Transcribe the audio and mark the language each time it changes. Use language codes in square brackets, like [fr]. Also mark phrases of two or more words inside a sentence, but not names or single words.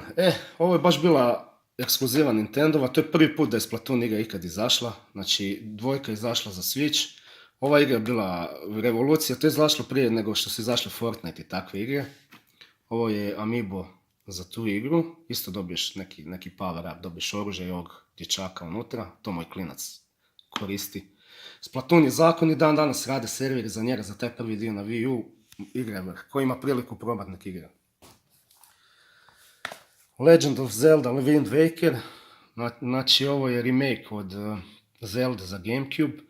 [hr] Ovo je baš bila ekskluziva Nintendova. To je prvi put da je Splatoon igra ikad izašla. Znači dvojka je izašla za Switch. Ova igra je bila revolucija, to je izašlo prije nego što su izašli Fortnite i takve igre. Ovo je Amiibo za tu igru, isto dobiješ neki [en] power up, [hr] dobiješ oružje i ovog dječaka unutra, to moj klinac koristi. Splatoon je zakon i dan danas rade serveri za njega, za taj prvi dio na Wii U, igre vrh, ko ima priliku probati nek igra. Legend of Zelda Wind Waker, znači ovo je remake od Zelda za Gamecube.